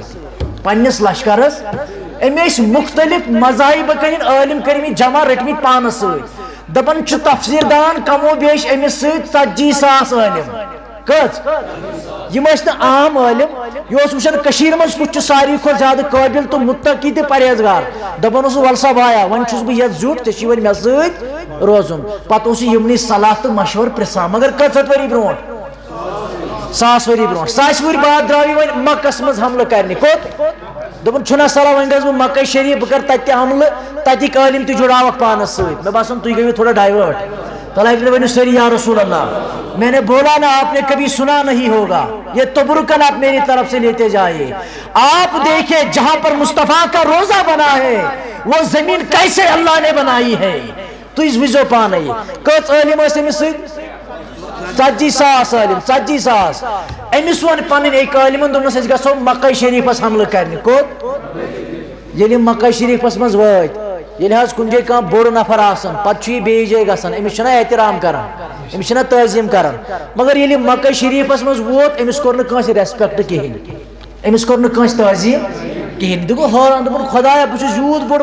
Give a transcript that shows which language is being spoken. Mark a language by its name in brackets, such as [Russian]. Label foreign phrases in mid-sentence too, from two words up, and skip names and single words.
[Kashmiri] سۭتۍ أمۍ ٲسۍ مختلف مذاہبہٕ کٔنۍ عٲلم کٔرمٕتۍ جمع رٔٹمٕتۍ پانس سۭتۍ دپان چھُ تفسیٖر دان کمو بیش أمِس سۭتۍ 40,000 عٲلم کٔژ یِم ٲسۍ نہٕ عام عٲلم یہِ اوس وٕچھان کٔشیٖرِ منٛز کُس چھُ ساروی کھۄتہٕ زیادٕ قٲبِل تہٕ مُتقی تہٕ پرہیزگار دپان اوسُس ول سا بایا وۄنۍ چھُس بہٕ یتھ زیُٹھ ژےٚ چھُے وۄنۍ مےٚ سۭتۍ روزُن پتہٕ اوس یہِ یِمنٕے صلاح تہٕ مشورٕ پرژھان مگر کٔژ ؤری برونٛٹھ 100 ؤری برونٛٹھ 100 ؤری بعد درٛاو یہِ وۄنۍ مکس منٛز حملہٕ کرنہِ کوٚت دوٚپُن چھُنہ صلاح وۄنۍ گژھٕ بہٕ مکہ شریٖف بہٕ کرٕ تتہِ تہِ حملہٕ تتِکۍ عٲلم تہِ جُڑاوکھ پانس سۭتۍ مےٚ باسان تُہۍ گٔیوٕ تھوڑا ڈایوٲٹ تلے ؤنِو سٲری [Arabic] یا رسول اللہ [Urdu] میں نے بولا نا آپ نے کبھی سنا نہیں ہوگا یہ تبرکن آپ میری طرف سے لیتے جائیے آپ دیکھیں جہاں پر مصطفیٰ کا روزہ بنا ہے وہ زمین کیسے اللہ نے بنائی ہے [Kashmiri] تُہۍ وٕچھزیو پانے کٔژ عٲلم ٲسۍ أمِس سۭتۍ 40,000 عٲلم 40,000 أمِس ووٚن پنٕنۍ أکۍ عٲلمن دوٚپنس أسۍ گژھو مکہ شریٖفس حملہٕ کرنہِ کوٚت ییٚلہِ یِم مکہ شریٖفس منٛز وٲتۍ ییٚلہِ حظ کُنہِ جایہِ کانٛہہ بوٚڑ نفر آسان پتہٕ چھُ یہِ بیٚیِس جایہِ گژھان أمِس چھُنہ احترام کران أمِس چھُنہ تعظیٖم کران مگر ییٚلہِ یہِ مکہ شریٖفس منٛز ووت أمِس کوٚر نہٕ کٲنٛسہِ ریسپیکٹ کِہینۍ أمِس کوٚر نہٕ کٲنٛسہِ تعظیٖم کِہینۍ یہِ گوٚو حٲران دوٚپُن خۄدایا بہٕ چھُس یوٗت بوٚڑ